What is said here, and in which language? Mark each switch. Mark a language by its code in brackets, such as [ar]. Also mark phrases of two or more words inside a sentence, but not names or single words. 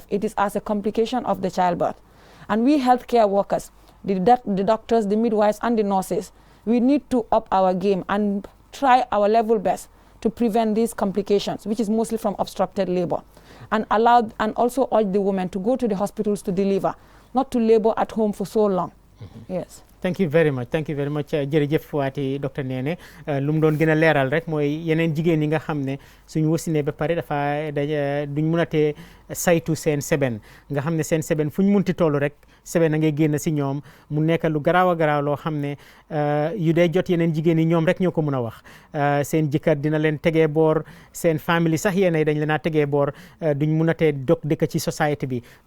[en] It is as a complication of the childbirth. And we healthcare workers, the doctors, the midwives, and the nurses, we need to up our game and try our level best to prevent these complications, which is mostly from obstructed labor, and also urge the women to go to the hospitals to deliver, not to labor at home for so long. Yes. Thank you very much [wo] jërëjëf waati docteur Néné lu mu doon gën a leeral rek mooy yeneen jigéen yi nga xam ne suñu wasinee ba pare duñ mun a tee saytu seen seben nga xam ne seen seben fu ñu munti toll rek seben a ngay génn si ñoom mu nekk lu garaaw a garaaw loo xam ne yu dee jot yeneen jigéen yi ñoom rek ñoo ko mun a wax seen jëkkër dina leen tegee boor seen famille sax yéenay dañ leen a tegee boor duñ mun a tee dog dëkk ci société bi mu